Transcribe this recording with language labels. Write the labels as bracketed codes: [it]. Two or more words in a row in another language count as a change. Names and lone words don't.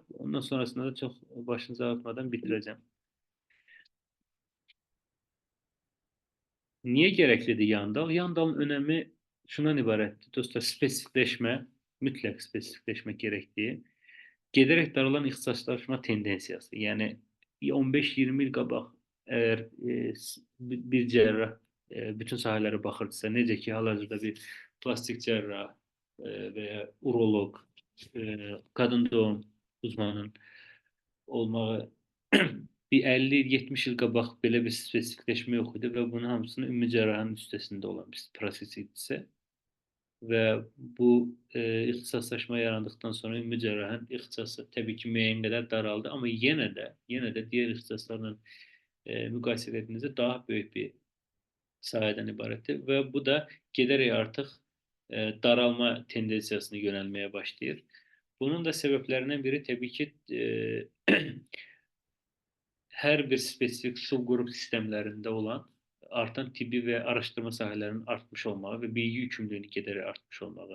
[tr] Ondan sonrasında da çok başınızı ağrıtmadan bitireceğim. Niye gerekliydi yan dal? Yan dalın önemi şundan ibaretti. Dostlar spesifikleşme, mutlak spesifikleşmek gerektiği. Giderek daralan ixtisaslaşma tendensiyası. Yani [az] 15-20 il qabaq əgər bir cərrah bütün sahələrə baxırdısa, necə ki hal-hazırda bir plastik cərrah veya urolog, kadın doğum uzmanının olmağı bir 50-70 il qabaq belə bir spesifikleşmə yox idi və bunun hamısını ümumi cərrahanın üstəsində olan bir proses idisə və bu ixtisaslaşma yarandıktan sonra ümumi cerrahın ixtisası tabii ki müəyyən qədər daraldı [tr] ama yine de diğer [az] ixtisaslarla müqayisə etdiğinizdə daha büyük bir sahədən ibarətdir və bu da [tr] giderek artık daralma [az] tendensiyasına [tr] yönelmeye başlayır. Bunun da sebeplerinden biri tabii ki her bir spesifik subgrup sistemlerinde olan artan tıbbi ve araştırma sahalarının artmış olmağı ve bilgi yükümlülüğünün giderek artmış olmağı.